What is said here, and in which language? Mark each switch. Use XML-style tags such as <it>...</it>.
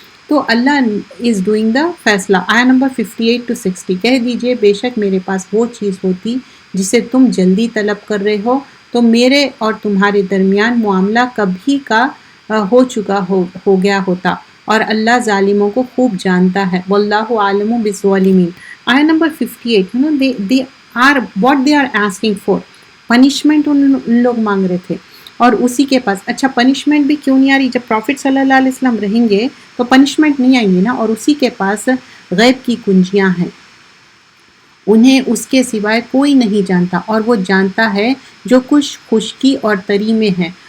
<ur>تو اللہ</ur> <en>is doing the</en> <ur>فیصلہ. آیہ نمبر 58 to 60. کہہ دیجئے بے شک میرے پاس وہ چیز ہوتی جسے تم جلدی طلب کر رہے ہو تو میرے اور تمہارے درمیان معاملہ کبھی کا ہو چکا ہو گیا ہوتا، اور اللہ ظالموں کو خوب جانتا ہے.</ur> <ar>واللہ عالم بالظالمین.</ar> <ur>آیہ number 58.</ur> <en>they are what they are asking for.</en> <ur>Punishment ان لوگ مانگ رہے تھے، اور اسی کے پاس اچھا پنشمنٹ بھی کیوں نہیں آ رہی؟ جب پروفٹ صلی اللہ علیہ وسلم رہیں گے تو پنشمنٹ نہیں آئیں گی نا. اور اسی کے پاس غیب کی کنجیاں ہیں، انہیں اس کے سوائے کوئی نہیں جانتا، اور وہ جانتا ہے جو کچھ خشکی اور تری میں ہے.</ur>